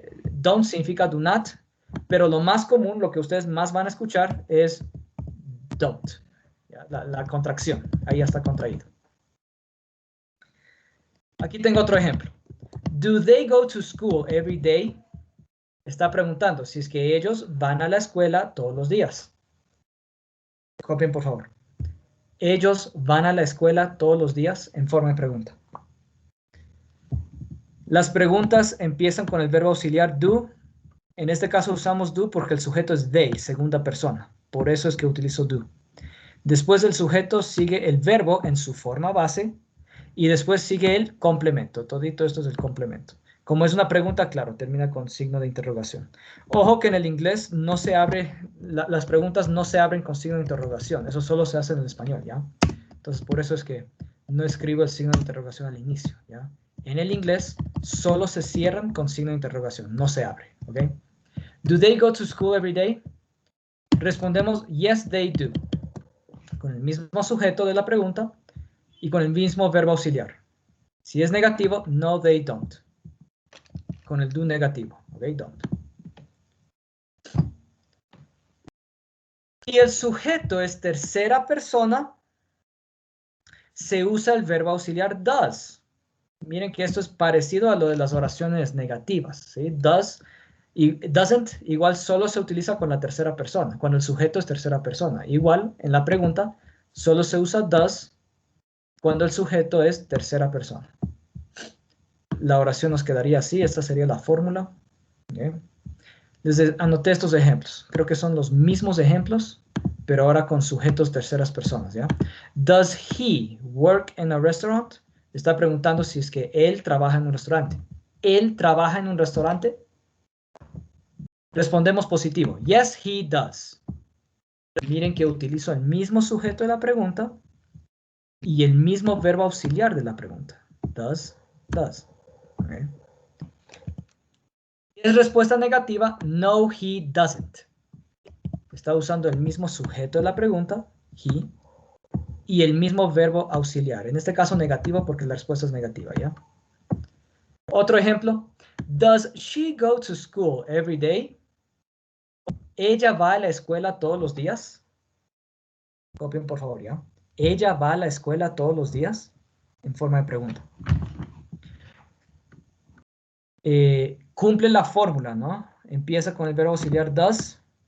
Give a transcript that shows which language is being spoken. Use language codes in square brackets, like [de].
[es] Don't significa do not, pero lo más común, lo que ustedes más van a escuchar es don't. La contracción, ahí ya está contraído. Aquí tengo otro ejemplo. [en] Do they go to school every day? [es] Está preguntando si es que ellos van a la escuela todos los días. Copien, por favor. Ellos van a la escuela todos los días en forma de pregunta. Las preguntas empiezan con el verbo auxiliar do. En este caso usamos do porque el sujeto es they, segunda persona. Por eso es que utilizo do. Después del sujeto sigue el verbo en su forma base y después sigue el complemento. Todito esto es el complemento. Como es una pregunta, claro, termina con signo de interrogación. Ojo que en el inglés no se abre, las preguntas no se abren con signo de interrogación. Eso solo se hace en el español, ¿ya? Entonces, por eso es que no escribo el signo de interrogación al inicio, ¿ya? En el inglés solo se cierran con signo de interrogación, no se abre, ¿ok? [en] Do they go to school every day? Respondemos, yes, they do. [es] Con el mismo sujeto de la pregunta y con el mismo verbo auxiliar. Si es negativo, [en] no, they don't. [es] Con el do negativo, ok, don't. Y el sujeto es tercera persona, se usa el verbo auxiliar does. Miren que esto es parecido a lo de las oraciones negativas, ¿sí? Does y doesn't igual solo se utiliza con la tercera persona, cuando el sujeto es tercera persona. Igual, en la pregunta, solo se usa does cuando el sujeto es tercera persona. La oración nos quedaría así, esta sería la fórmula. ¿Okay? Les anoté estos ejemplos. Creo que son los mismos ejemplos, pero ahora con sujetos terceras personas, ¿ya? [en] Does he work in a restaurant? [es] Está preguntando si es que él trabaja en un restaurante. ¿Él trabaja en un restaurante? Respondemos positivo. [en] Yes, he does. [es] Miren que utilizo el mismo sujeto de la pregunta y el mismo verbo auxiliar de la pregunta. Does. Okay. Es respuesta negativa, [en] no, he doesn't. [es] Está usando el mismo sujeto de la pregunta, he, y el mismo verbo auxiliar. En este caso negativo porque la respuesta es negativa, ¿ya? Otro ejemplo. [en] Does she go to school every day? [es] ¿Ella va a la escuela todos los días? Copien, por favor, ¿ya? ¿Ella va a la escuela todos los días? En forma de pregunta. Cumple la fórmula, ¿no? Empieza con el verbo auxiliar does.